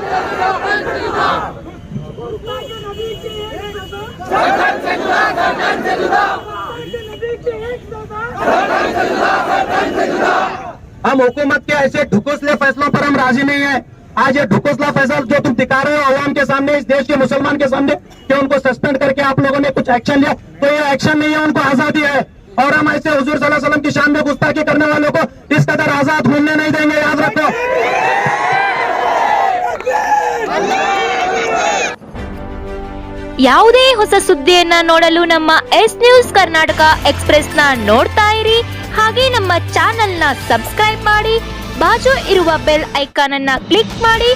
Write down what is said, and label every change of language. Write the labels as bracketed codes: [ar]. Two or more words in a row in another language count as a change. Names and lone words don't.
[hi] हम हुकूमत के ऐसे ढुकुसले फैसलों पर हम राजी नहीं है। आज ये ढुकुसला फैसला जो तुम दिखा रहे हो अवाम के सामने, इस देश के मुसलमान के सामने कि उनको सस्पेंड करके आप लोगों ने कुछ एक्शन लिया, तो ये एक्शन नहीं है, उनको आजादी है। और हम ऐसे हुजूर [ar] صلى الله عليه وسلم [hi] की शान में गुस्ताखी करने वालों को इस कदर आजाद घूमने नहीं देंगे, याद रखो। [kn] ಯಾವುದೇ ಹೊಸ ಸುದ್ದಿಯನ್ನ ನೋಡಲು ನಮ್ಮ ಎಸ್ ನ್ಯೂಸ್ ಕರ್ನಾಟಕ ಎಕ್ಸ್‌ಪ್ರೆಸ್ನ ನೋಡ್ತಾ ಇರಿ. ಹಾಗೆ ನಮ್ಮ ಚಾನೆಲ್ನ ಸಬ್ಸ್ಕ್ರೈಬ್ ಮಾಡಿ, ಬಾಜು ಇರುವ [en] bell icon [kn] ಅನ್ನ ಕ್ಲಿಕ್ ಮಾಡಿ.